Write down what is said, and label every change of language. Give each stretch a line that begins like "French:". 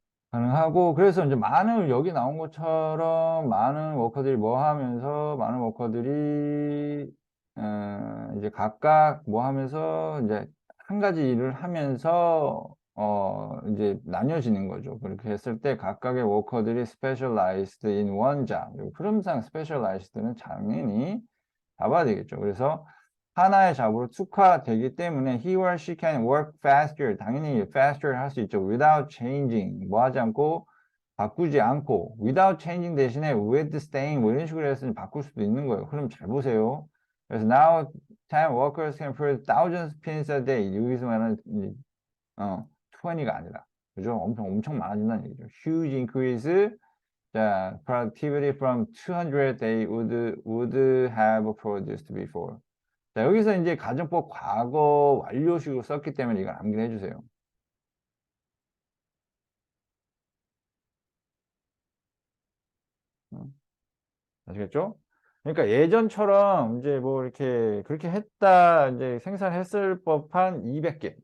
Korean: 가능하고 그래서 이제 많은 여기 나온 것처럼 많은 워커들이 뭐 하면서 많은 워커들이 이제 각각 뭐 하면서 이제 한 가지 일을 하면서 이제 나뉘어지는 거죠. 그렇게 했을 때 각각의 워커들이
English: specialized in one job.
Korean: 흐름상 specialized는 당연히 잡아야 되겠죠. 그래서 하나의 잡으로 특화되기 때문에
English: he or she can work faster.
Korean: 당연히 faster 할 수 있죠.
English: without changing.
Korean: 뭐 하지 않고 바꾸지 않고
English: without changing
Korean: 대신에
English: with staying
Korean: 뭐 이런 식으로 해서 바꿀 수도 있는 거예요. 그럼 잘 보세요.
English: 그래서 now 10 workers can produce thousands of pins a day.
Korean: 여기서 말하는 20가 아니라 그죠? 엄청 많아진다는 얘기죠.
English: huge increase 자, productivity from 200 they would have produced before.
Korean: 자, 여기서 이제 가정법 과거 완료식으로 썼기 때문에 이걸 암기해 주세요. 아시겠죠? 그러니까 예전처럼 이제 뭐 이렇게 그렇게 했다 이제 생산했을 법한 200개.